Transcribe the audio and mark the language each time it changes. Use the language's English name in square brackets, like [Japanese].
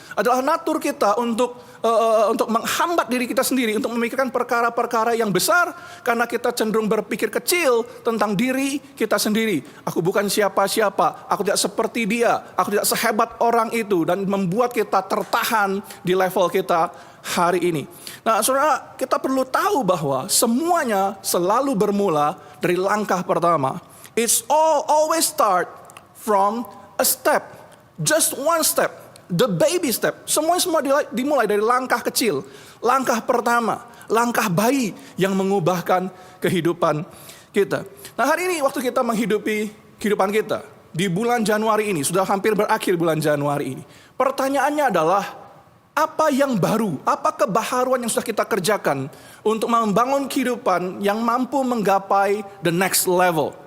[Indonesian] Adalah natur kita untuk menghambat diri kita sendiri untuk memikirkan perkara-perkara yang besar karena kita cenderung berpikir kecil tentang diri kita sendiri. Aku bukan siapa-siapa, aku tidak seperti dia, aku tidak sehebat orang itu dan membuat kita tertahan di level kita hari ini. Nah, saudara, kita perlu tahu bahwa semuanya selalu bermula dari langkah pertama. [English] It's always start from a step, just one step, the baby step. [Indonesian] Semua dimulai dari langkah kecil, langkah pertama, langkah bayi yang mengubahkan kehidupan kita. Nah, hari ini waktu kita menghidupi kehidupan kita di bulan Januari ini, sudah hampir berakhir bulan Januari ini. Pertanyaannya adalah, apa yang baru, apa kebaharuan yang sudah kita kerjakan untuk membangun kehidupan yang mampu menggapai the next level.